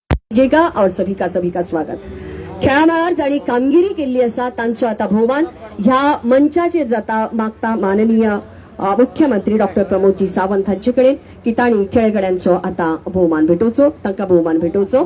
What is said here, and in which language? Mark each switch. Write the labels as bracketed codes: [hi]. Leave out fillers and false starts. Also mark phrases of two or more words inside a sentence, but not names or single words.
[hi] जेगा और सभी का स्वागत. [kok] खेळामळार आणि कामगिरी केल्ली आसा तांचो आता भोवमान ह्या मंचाचेर जाता मागता माननीय मुख्यमंत्री डॉक्टर प्रमोदजी सावंत हांचे कडेन की तांणी खेळगड्यांचो आता भोवमान भेटोवचो, तांकां भोवमान भेटोवचो.